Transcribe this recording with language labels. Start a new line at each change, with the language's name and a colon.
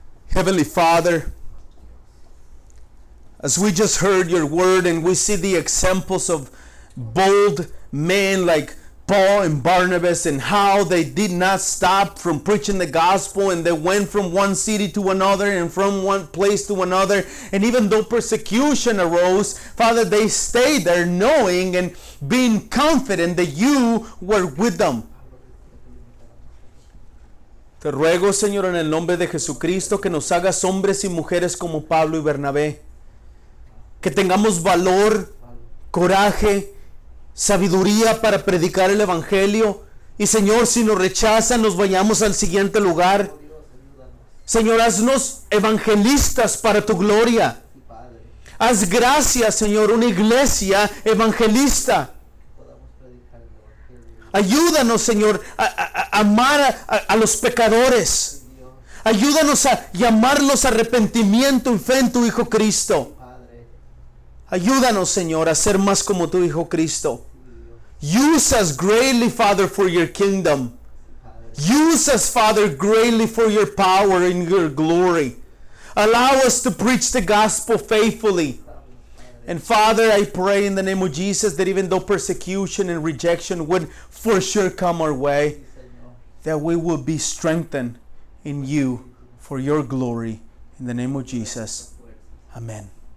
English: Heavenly Father, as we just heard your word and we see the examples of bold men like Paul and Barnabas and how they did not stop from preaching the gospel, and they went from one city to another and from one place to another, and even though persecution arose, Father, they stayed there knowing and being confident that you were with them.
Spanish: Te ruego, Señor, en el nombre de Jesucristo, que nos hagas hombres y mujeres como Pablo y Bernabé, que tengamos valor, coraje, sabiduría para predicar el Evangelio. Y Señor, si nos rechazan, nos vayamos al siguiente lugar. Señor, haznos evangelistas para tu gloria. Haz gracias, Señor, una iglesia evangelista. Ayúdanos, Señor, a amar a los pecadores. Ayúdanos a llamarlos a arrepentimiento y fe en tu Hijo Cristo. Ayúdanos, Señor, a ser más como tu Hijo Cristo.
English: Use us greatly, Father, for your kingdom. Use us, Father, greatly for your power and your glory. Allow us to preach the gospel faithfully. And Father, I pray in the name of Jesus that even though persecution and rejection would for sure come our way, that we will be strengthened in you for your glory. In the name of Jesus. Amen.